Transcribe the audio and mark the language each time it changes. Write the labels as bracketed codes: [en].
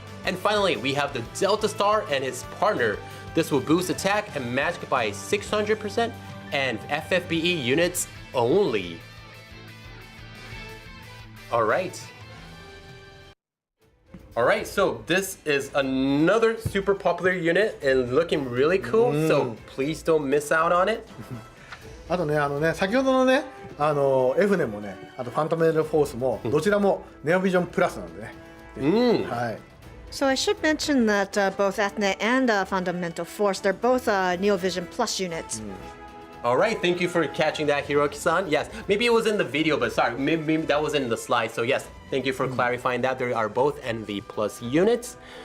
[en] And finally, we have the Delta Star and his partner. This will boost attack and magic by 600% and FFBE units only. Alright, so this is another super popular unit and looking really cool, so please don't miss out on it. [ja] あとね先ほどのねエフネもねあとファントメンタルフォースもどちらもネオビジョンプラスなんでね。はい。 [en] So I should mention that both Eithne and Fundamental Force, they're both Neovision Plus units. All right, thank you for catching that, Hiroki-san. Yes, maybe it was in the video, but sorry, maybe that was in the slide. So yes, thank you for clarifying that. They are both NV Plus units.